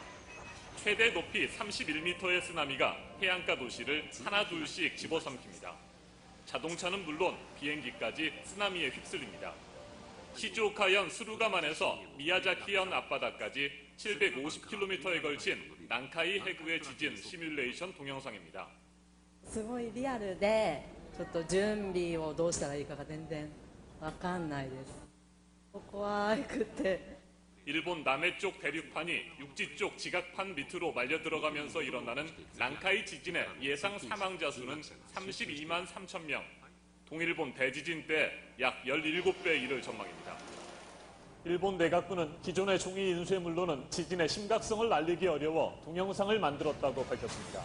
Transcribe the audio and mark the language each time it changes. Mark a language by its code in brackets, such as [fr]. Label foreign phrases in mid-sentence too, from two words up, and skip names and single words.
[ko] 최대 높이 31m의 쓰나미가 해안가 도시를 하나둘씩 집어삼킵니다. 자동차는 물론 비행기까지 쓰나미에 휩쓸립니다. 시즈오카현 스루가만에서 미야자키현 앞바다까지 750km에 걸친 난카이 해구의 지진 시뮬레이션 동영상입니다. [ja] すごいリアルでちょっと準備をどうしたらいいかが全然わかんないです。怖くて [ko] 일본 남해쪽 대륙판이 육지 쪽 지각판 밑으로 말려 들어가면서 일어나는 난카이 지진의 예상 사망자 수는 32만 3천 명, 동일본 대지진 때 약 17배에 이를 전망입니다. 일본 내각부는 기존의 종이 인수에 물론은 지진의 심각성을 알리기 어려워 동영상을 만들었다고 밝혔습니다.